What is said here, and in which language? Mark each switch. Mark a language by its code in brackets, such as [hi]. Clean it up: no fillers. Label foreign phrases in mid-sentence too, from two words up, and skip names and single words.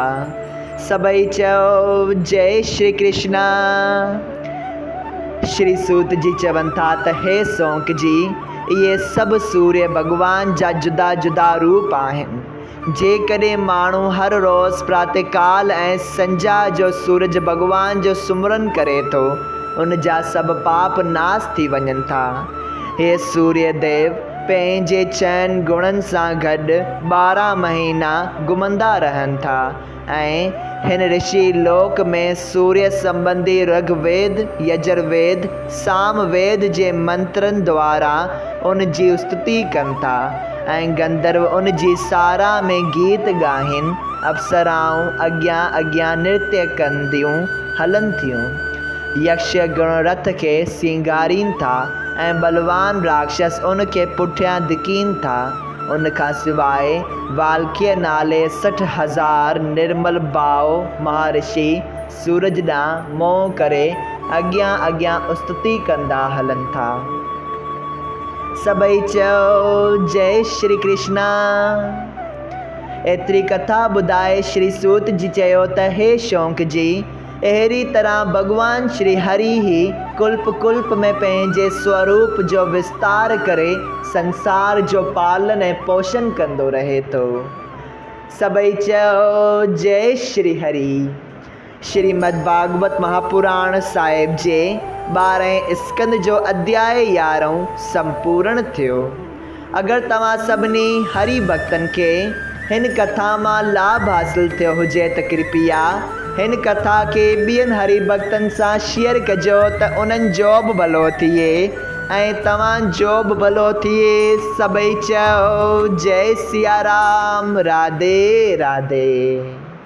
[sd] सभई चयो जय श्री कृष्णा। श्री सूत जी चवनि था त हे सौंक जी, इहे सभु सूर्य भॻवान जा जुदा जुदा रूप आहिनि। जेकॾहिं माण्हू हर रोज़ प्रातःकाल ऐं संझा जो सूरज भॻवान जो सुमिरन करे थो, उन जा सभु पाप नाश थी वञनि था। हे सूर्य देव पंहिंजे चइनि गुणनि सां गॾु 12 महीना घुमंदा रहनि था ऐं हिन ऋषि लोक में सूर्य संबंधी ऋग्वेद, यजुर्वेद, सामवेद जे मंत्रनि द्वारा उन जी स्तुति कनि था ऐं गंधर्व उन जी साराह में गीत ॻाइनि, अप्सराऊं अॻियां नृत्य कंदियूं हलनि थियूं। यक्ष गण रथ खे सिंगारीनि था ऐं बलवान राक्षस उन खे पुठियां धिकीनि था। उन खां सवाइ वाल्कीय नाले 60,000 निर्मल भाव महर्षि सूरज ॾांहुं मोह करे अॻियां स्तुति कंदा हलनि था। सभई चयो जय श्री कृष्णा। एतिरी कथा ॿुधाए श्री सूत जी चयो त हे शौंक जी, अहिड़ी तरह भॻवान श्री हरि ही कुल्प में पंहिंजे स्वरूप जो विस्तार करे संसार जो पालन ऐं पोषण कंदो रहे थो। सभई चयो जय श्री हरि। श्रीमद् भागवत महापुराण साहिब जे 12हें स्कंद जो अध्याय 11 संपूर्ण थियो। अगरि तव्हां सभिनी हरि भक्तनि खे हिन कथा मां लाभ हासिल थियो हुजे त कृपया हिन कथा के ॿियनि हरि भक्तनि सां शेयर कजो त उन्हनि जो बि भलो थिए ऐं तव्हांजो बि भलो थिए। सभई चओ जय सिया राम, राधे राधे।